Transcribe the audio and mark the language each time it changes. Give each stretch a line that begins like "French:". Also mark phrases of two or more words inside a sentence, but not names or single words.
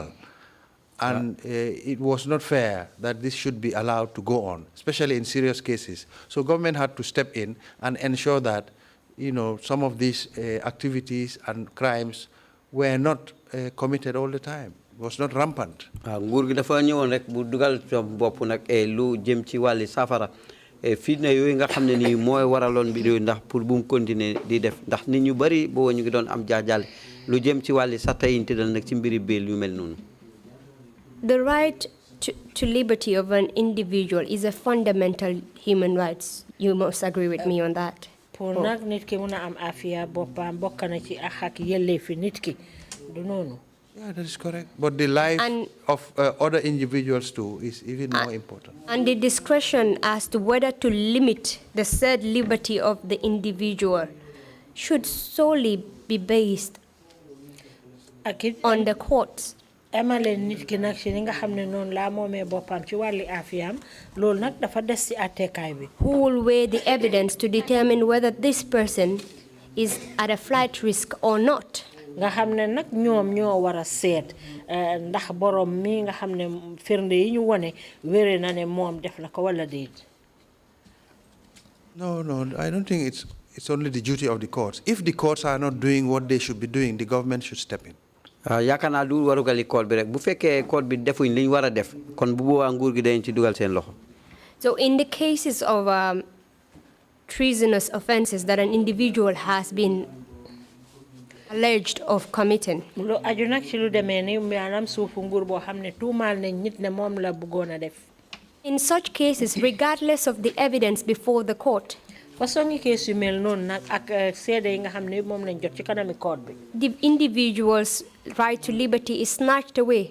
English: And it was not fair that this should be allowed to go on, especially in serious cases. So government had to step in and ensure that, you know, some of these activities and crimes were not committed all the time. It was not rampant.
Wolof: nguur gi dafa ñëwoon rek bu dugal bopp nag lu jëm ci wàlli safara fitna yooyu nga xam ne nii mooy waraloon bi ndax pour bu mu continuer di def ndax nit ñu bari boo ñu ngi doon am jaajaale lu jëm ci wàlli sax tey tëddal nag ci mbiri béel yu mel noonu.
English: The right to liberty of an individual is a fundamental human right. You must agree with me on that.
Wolof: pour nag nit ki mun a am afiya boppam bokk na ci ak yelleefi nit ki du noonu.
English: Yeah, that is correct. But the life of other individuals too is even more important. And the discretion as to whether to limit the said liberty of the individual should solely be based on the courts.
Wolof: nit ki nag ci nga xam ne noonu laa moomee boppam ci wàlli afiyam loolu nag dafa des ci attekaay bi.
English: Who will weigh the evidence to determine whether this person is at a flight risk or not?
Wolof: nga xam ne nag ñoom ñoo war a seet ndax borom mi nga xam ne firnde yi ñu wone wéré na ne moom def na ko wala déet.
English: No, I don't think it's only the duty of the courts. If the courts are not doing what they should be doing, the government should step in.
Wolof: yaakaar naa du warugali court bi rek bu fekkee court bi defuñ li ñu war a def kon bu boobaa nguur gi dañ ci dugal seen loxo.
English: So in the cases of treasonous offenses that an individual has been alleged of committing. In such cases, regardless of the evidence before the court, the individual's right to liberty is snatched away.